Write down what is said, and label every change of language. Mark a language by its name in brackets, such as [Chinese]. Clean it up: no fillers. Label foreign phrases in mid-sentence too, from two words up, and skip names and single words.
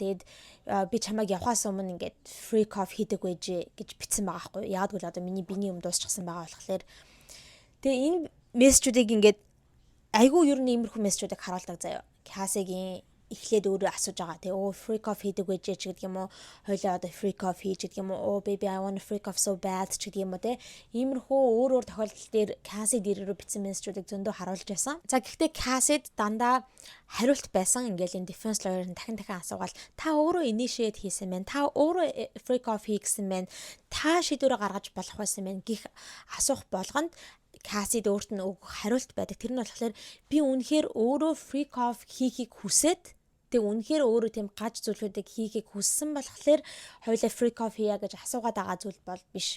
[Mongolian] Тэгээд би чамайг явахаас өмнө ингээд [English] freak off [Mongolian] хийдэг байжээ гэж бичсэн байгаа байхгүй юу? Яг л одоо миний биений юм дуусчихсан байгаа болохоор тэгээ энэ мессежүүдийг ингээд айгүй ер нь иймэрхүү мессежүүдийг харуулдаг заяа. Cassie-гийн эхлээд өөрөө асууж байгаа тий. [English] Freak off [Mongolian] хийдэг байжээ ч гэдэг юм уу. Хойлоо одоо [English] freak off [Mongolian] хийж гэдэг юм уу. [English] Baby I want to freak off so bad [Mongolian] ч гэдэг юм уу тий. Иймэрхүү өөр тохиолдол дээр Cassie дээрөө бичсэн мессежүүдийг зөндөө харуулж байсан. За гэхдээ Cassie дандаа хариулт байсан. Ингээл энэ [English] defense lawyer- [Mongolian] ын дахин асуугаал та өөрөө initiate хийсэн мэн. Та өөрөө [English] freak off [Mongolian] хийгсэн мэн. Та шийдвэрээ гаргаж болох байсан мэн гэх асуух болгонд Cassie өөрт нь хариулт байдаг. Тэр нь болохоор би үнэхээр өөрөө [English] freak off [Mongolian] хийхийг хүсээд тэг үнэхээр өөрөө тийм гаж зүйлүүдийг хийхийг хүссэн болохоор хоёулаа [English] freak off [Mongolian] хийя гэж асуугаад байгаа зүйл бол биш.